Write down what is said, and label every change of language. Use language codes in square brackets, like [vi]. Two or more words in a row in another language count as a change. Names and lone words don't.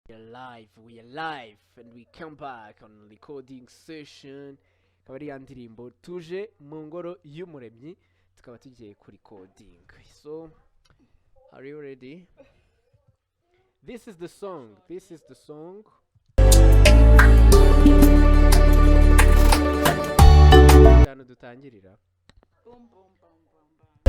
[en] we are live, and we come back on recording session. [rw] Akaba ari ya ndirimbo tuje mu ngoro y'umuremyi, tukaba tugiye ku recording. [en] So, are you ready? This is the song. [rw] Cyane dutangirira. Boom, boom, boom, boom, boom.